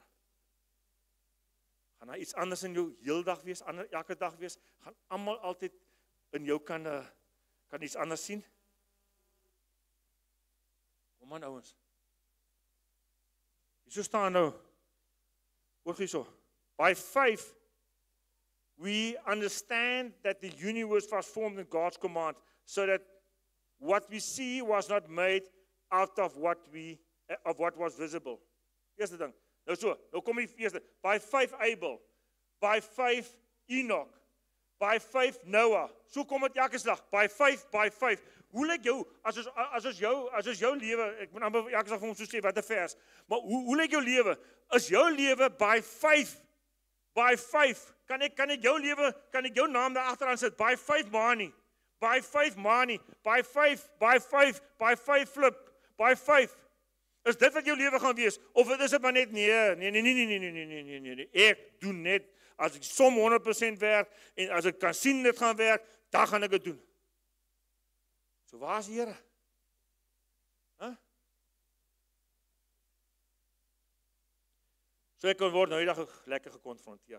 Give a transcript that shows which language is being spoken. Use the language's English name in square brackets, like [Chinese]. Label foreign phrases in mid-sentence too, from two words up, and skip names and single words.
[Afrikaans] Gaan daar iets anders in jou heeldag wees, elke dag wees, gaan almal altyd in jou kan iets anders sien? Kom aan ouens. Hierso staan nou, hoor hierso, [English] by faith, we understand that the universe was formed in God's command, so that what we see was not made out of what was visible. [Afrikaans] Eerste ding. Nou kom die eerste. [English] By faith Abel, by faith Enoch, by faith Noah. [Afrikaans] So kom dit elke slag. [English] By faith. [Afrikaans] Hoe lyk jou as is jou lewe? Ek moet amper elke slag vir ons so sê wat 'n vers. Maar hoe lyk jou lewe? Is jou lewe [English] by faith? By faith. [Afrikaans] Kan ek jou lewe, kan ek jou naam daar agteraan sit? [English] By faith Mani. By faith Mani. By faith Flip. By faith. [Afrikaans] Is dit wat jou lewe gaan wees? Of is dit maar net nee. Ek doen net as ek som 100% werk en as ek kan sien dit gaan werk, dan gaan ek dit doen. So waar is die Here? So ek word nou die dag lekker gekonfronteer.